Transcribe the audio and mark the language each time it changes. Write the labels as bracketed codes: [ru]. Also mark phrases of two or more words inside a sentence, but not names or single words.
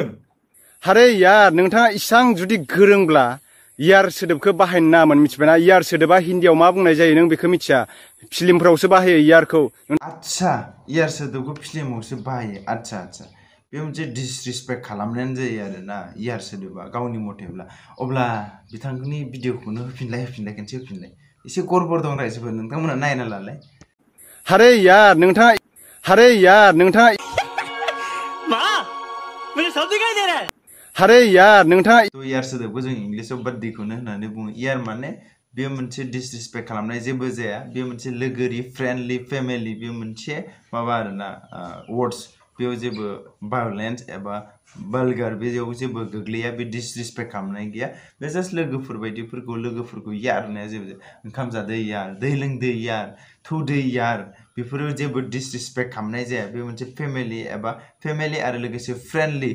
[hi] अरे यार [brx] नोंथाङा इसां जुदि गोरोंब्ला यार सोदोबखौ बाहायनो नाङामोन मिथिबायना यार सोदोबा हिन्दीयाव मा बुंनाय जायो नों बेखौ मिथिया फिल्मफ्रावसो बाहायो यारखौ अच्छा यार सोदोबखौ फिल्मावसो बाहायो अच्छा बे मोनसे डिसरिसपेक्ट खालामनायानो जायो आरोना यार सोदोबा गावनि मथेब्ला अब्ला बिथांनि भिडिअखौनो होफिनलाय खनसे होफिनलाय एसे गड़बड़ दं रायजोफोर नोंथांमोना नायना लालाय [hi] अरे यार नोंथाङा माँ मुझे सब दिखाई दे रहा है अरे यार नोंथाङा [brx] तो यार सोदोबखौ जों इंलिशआव बार्डीखौनो होननानै बुङो यार माने बे मोनसे डिसरिसपेक्ट खालामनाय जेबो जाया बे मोनसे लोगोरि [en] friendly family [brx] बे मोनसे माबा आरोना वर्ड्स बेयाव जेबो भायलेन्स एबा भाल्गार बेयाव जेबो गोग्लैया बे डिसरिसपेक्ट खालामनाय गैया बे जास्ट लोगोफोरखौ यार होननाया जेबो ओंखाम जादो यार दै लोंदो यार थौदो यार बेफोरो जेबो डिसरिसपेक्ट खालामनाय जाया बे मोनसे फेमिलि आरो लोगोसे फ्रेन्डलि